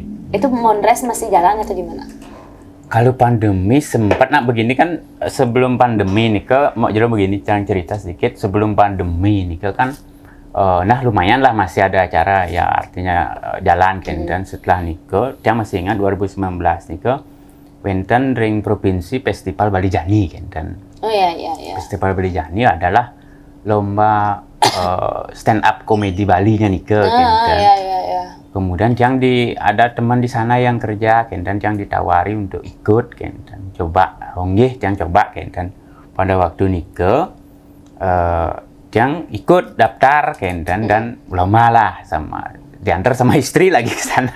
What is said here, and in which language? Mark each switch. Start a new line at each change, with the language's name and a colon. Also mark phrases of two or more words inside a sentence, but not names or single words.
Indonesian: Itu Bondres masih jalan atau gimana? Kalau pandemi sempat begini kan, sebelum pandemi nih mau jadi begini cerita sedikit. Sebelum pandemi nih kan nah lumayan lah masih ada acara ya, artinya jalan kan. Dan setelah Nike dia masih ingat 2019
Balinese: Nike wenten ring
Indonesian: provinsi festival Bali Jani kan. Dan Oh iya. festival Bali Jani adalah lomba
English: stand up
Indonesian: komedi Bali nya Nike kan. Iya. Kemudian ada teman di sana yang kerja, dan yang ditawari untuk ikut, dan coba, yang coba, dan pada waktu nikah, yang ikut daftar, dan lama lah diantar sama istri lagi ke sana,